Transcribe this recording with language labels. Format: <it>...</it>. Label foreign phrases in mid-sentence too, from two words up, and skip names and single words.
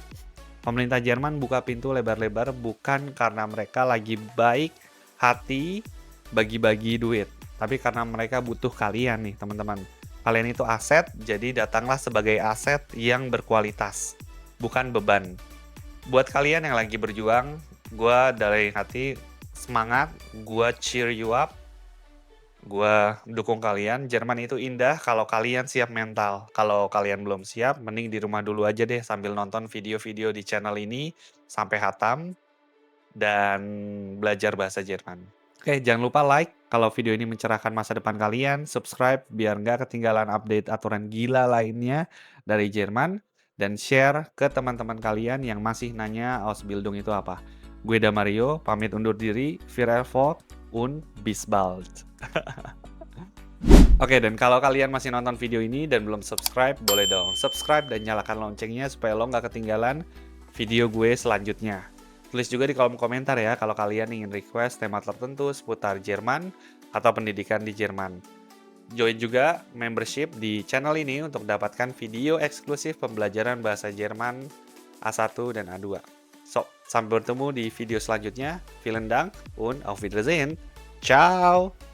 <id>Pemerintah Jerman buka pintu lebar-lebar bukan karena mereka lagi baik hati bagi-bagi duit. Tapi karena mereka butuh kalian nih teman-teman. Kalian itu aset, jadi datanglah sebagai aset yang berkualitas. Bukan beban. Buat kalian yang lagi berjuang, gue dari hati semangat, gue</id> <en>cheer you up.</en> <id>Gue dukung kalian. Jerman itu indah kalau kalian siap mental. Kalau kalian belum siap, mending di rumah dulu aja deh sambil nonton video-video di channel ini sampai hatam dan belajar bahasa Jerman. Oke, jangan lupa like kalau video ini mencerahkan masa depan kalian, subscribe biar nggak ketinggalan update aturan gila lainnya dari Jerman, dan share ke teman-teman kalian yang masih nanya Ausbildung itu apa. Gue Damario, pamit undur diri.</id> <de>Wir Erfolg und bis bald.</de> <id>Oke, dan kalau kalian masih nonton video ini dan belum subscribe, boleh dong subscribe dan nyalakan loncengnya supaya lo nggak ketinggalan video gue selanjutnya. Tulis juga di kolom komentar ya kalau kalian ingin request tema tertentu seputar Jerman atau pendidikan di Jerman. Join juga membership di channel ini untuk dapatkan video eksklusif pembelajaran bahasa Jerman A1 dan A2. So, sampai bertemu di video selanjutnya.</id> <de>Vielen Dank und auf Wiedersehen. Ciao!</de>